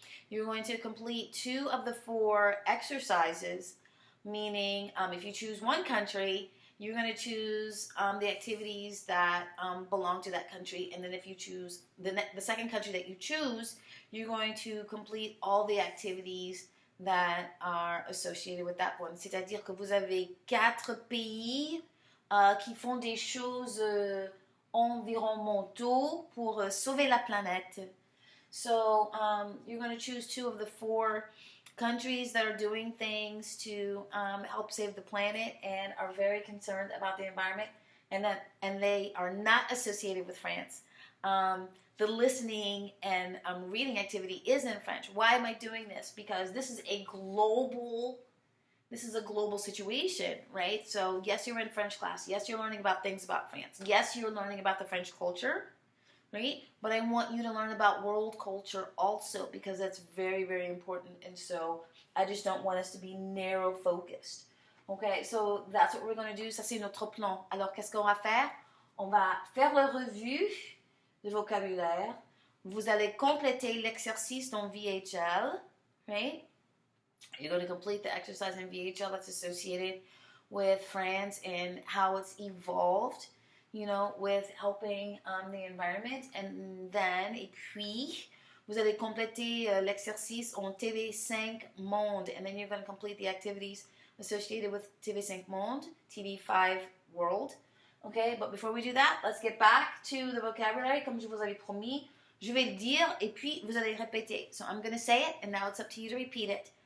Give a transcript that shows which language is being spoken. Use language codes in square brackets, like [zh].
[en] You're going to complete 2 of the 4 exercises, meaning if you choose one country, you're going to choose the activities that belong to that country. And then if you choose the second country that you choose, you're going to complete all the activities that are associated with that one. [fr] C'est-à-dire que vous avez 4 pays qui font des choses environnementaux pour sauver la planète. [en] So you're going to choose 2 of the 4 countries that are doing things to help save the planet and are very concerned about the environment, and they are not associated with France. The listening and reading activity is in French. Why am I doing this? Because this is a global situation, right? So yes, you're in French class. Yes, you're learning about things about France. Yes, you're learning about the French culture, right? But I want you to learn about world culture also, because that's very, very important. And so I just don't want us to be narrow focused. Okay, so that's what we're going to do. [fr] Ça, c'est notre plan. Alors, qu'est-ce qu'on va faire? On va faire la revue de vocabulaire. Vous allez compléter l'exercice dans VHL, right? [en] You're going to complete the exercise in VHL that's associated with France and how it's evolved, with helping the environment. [fr] And then, et puis, vous allez compléter l'exercice en TV5 Monde. [en] And then you're going to complete the activities associated with TV5 Monde, TV5 World. Okay, but before we do that, let's get back to the vocabulary, comme je vous avais promis. [fr] Je vais le dire et puis vous allez répéter. [en] So I'm going to say it and now it's up to you to repeat it.